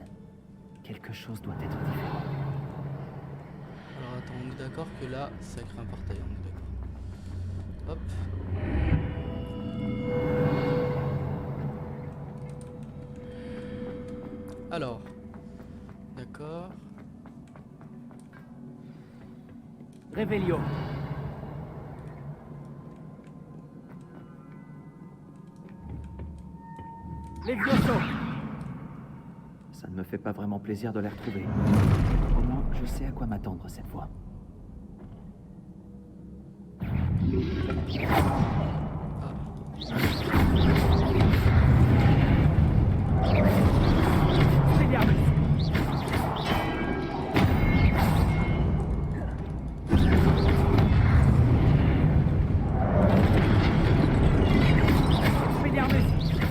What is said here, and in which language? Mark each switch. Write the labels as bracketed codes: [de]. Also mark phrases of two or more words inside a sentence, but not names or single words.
[fr] Quelque chose doit être différent. Alors attends, on est d'accord que là, ça crée un portail, on est d'accord. Hop. Alors. D'accord. Revelio. Levioso. Ça ne me fait pas vraiment plaisir de les retrouver. Au moins, je sais à quoi m'attendre cette fois. Expelliarmus. Expelliarmus.